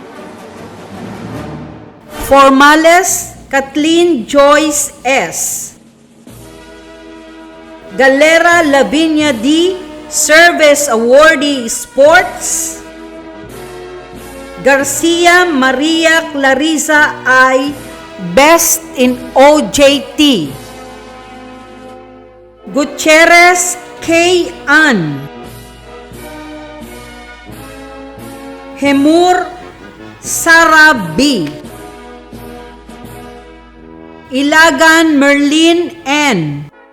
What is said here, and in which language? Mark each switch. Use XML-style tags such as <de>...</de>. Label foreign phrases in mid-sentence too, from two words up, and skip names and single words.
<en>Formales Kathleen Joyce S. Galera Lavinia D. Service Awardee Sports. Garcia Maria Clarissa I. Best in OJT. Gutierrez K. Ann. Hemur Sara B. Ilagan Merlin N.</en>